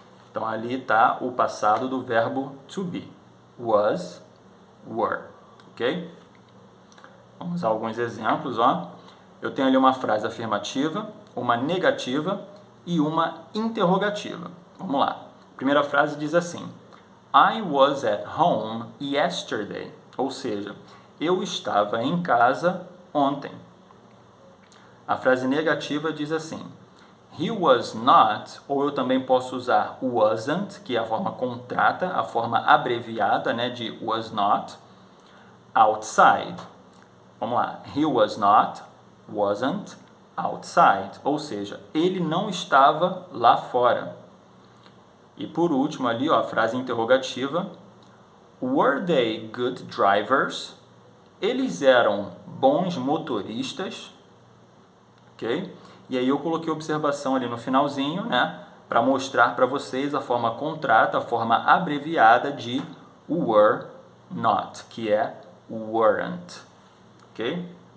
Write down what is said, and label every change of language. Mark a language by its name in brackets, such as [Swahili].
[Portuguese] Então ali está o passado do verbo to be, was, were, ok? Vamos a alguns exemplos, ó. Eu tenho ali uma frase afirmativa, uma negativa e uma interrogativa. Vamos lá. A primeira frase diz assim: [English] I was at home yesterday. [Portuguese] Ou seja, eu estava em casa ontem. A frase negativa diz assim: [English] he was not, [Portuguese] ou eu também posso usar wasn't, que é a forma contrata, a forma abreviada, né, de was not, outside. Vamos lá. [English] He was not, wasn't, outside. [Portuguese] Ou seja, ele não estava lá fora. E por último ali, ó, a frase interrogativa: [English] were they good drivers? [Portuguese] Eles eram bons motoristas? Ok? E aí eu coloquei observação ali no finalzinho, né, para mostrar para vocês a forma contrata, a forma abreviada de were not, que é weren't. Ok?